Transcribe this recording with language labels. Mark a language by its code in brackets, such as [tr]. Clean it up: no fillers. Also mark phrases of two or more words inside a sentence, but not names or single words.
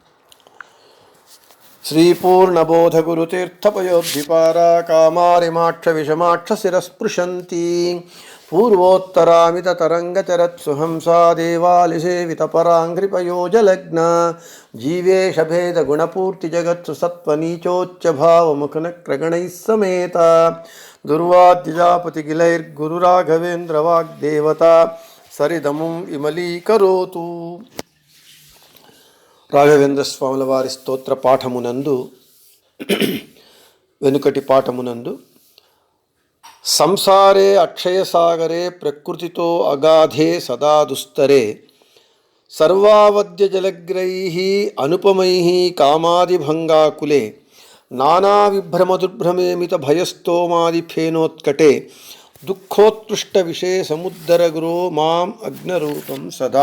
[sa] श्री पूर्णबोध गुरुतीर्थपयोद्धिपारा कामारिमाक्ष विषमाक्ष शिरस्पृशन्ति पूर्वोत्तरामित तरंगचरत्सुहंसा देवालिसेवितपराङ्घ्रिपयोजलग्न जीवेश भेद गुणपूर्ति जगत्सु सत्त्वनीचोच्च भावमुखनक्रगणैः समेता दुर्वाद्यजापतिगिलैर्गुरुराघवेन्द्र वाग्देवता सरिदमुं विमलीकरोतु। [te] రాఘవేంద్ర స్వాముల వారి స్తోత్ర పాఠమునందు వెనుకటి పాఠమునందు [sa] సంసారే అక్షయసాగరే ప్రకృతితో అగాధే సదా దుస్తరే సర్వావద్య జలగ్రైః అనుపమైః కామాదిభంగాకులే నానా విభ్రమదుర్భ్రమేమిత భయస్తోమాది ఫేనోత్కటే దుఃఖోత్కృష్ట విషయ సముద్దరగురో మాం అగ్నరూపం సదా.